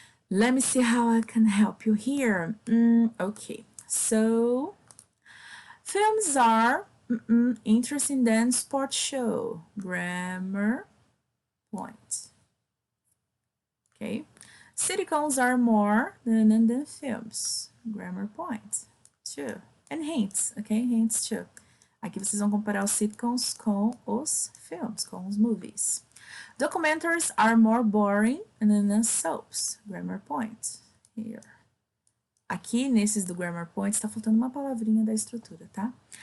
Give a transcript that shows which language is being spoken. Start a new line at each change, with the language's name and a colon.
English: Let me see how I can help you here. Okay, so films are interesting than sports show. Grammar point. Okay, sitcoms are more than films. Grammar point. Two. And hints, ok? Hints too.
Portuguese: Aqui vocês vão comparar os sitcoms com os filmes, com os movies.
English: Documentaries are more boring than soaps. Grammar point. Here.
Portuguese: Aqui, nesses do grammar point, está faltando uma palavrinha da estrutura, tá?